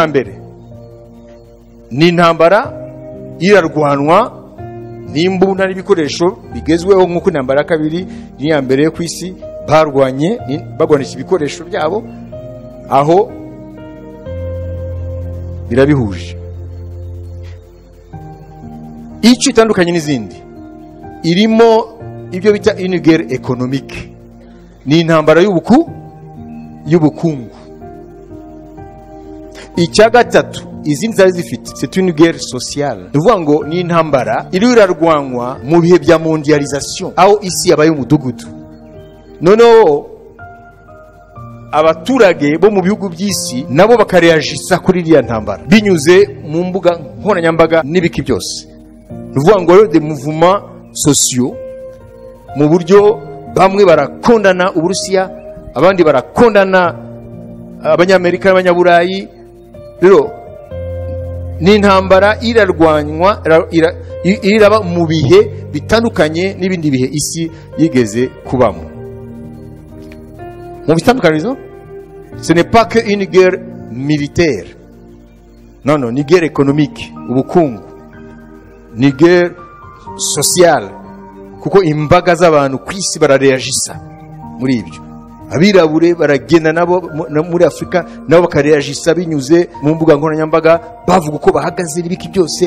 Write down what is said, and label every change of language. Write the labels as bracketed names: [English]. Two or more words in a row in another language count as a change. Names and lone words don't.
[Kinyarwanda] Ikintu cya mbere ni intambara irarwanwa n'imbunda n'ibikoresho bigezweho nk'uko intambara ya kabiri n'iya mbere yo ku isi barwanye bagwanisha ibikoresho byabo, aho birabihuje. Icyo itandukanye n'izindi irimo ibyo bita [French] une guerre économique, [Kinyarwanda] ni intambara y'ubukungu. Icya gatatu izindi zari zifite [French] c'est une guerre sociale, [Kinyarwanda] uvuga ngo ni intambara iri irarwanwa mu bihe bya mondialisation, aho isi yabaye umudugudu. Noneho abaturage bo mu bihugu by'isi nabo bakareagisa kuri iriya ntambara binyuze mu mbuga nkoranyambaga n'ibiki byose. Uvuga ngo [French] des mouvements sociaux, [Kinyarwanda] mu buryo bamwe barakondana Uburusiya, abandi barakondana Abanyamerika n'Abanyaburayi. Rero ni intambara irarwanywa iraba mu bihe bitandukanye n'ibindi bihe isi yigeze kubamo. Mu bitandukanizo, [French] ce n'est pas que une guerre militaire, non, ni guerre économique, [Kinyarwanda] ubukungu, ni [French] guerre sociale, [Kinyarwanda] kuko imbaga z'abantu ku isi barareagisa muri ibyo. Abirabure baragenda nabo muri Afrika nabo bakareagisa binyuze mu mbuga nkoranyambaga, bavuga uko bahagaze n'ibiki byose.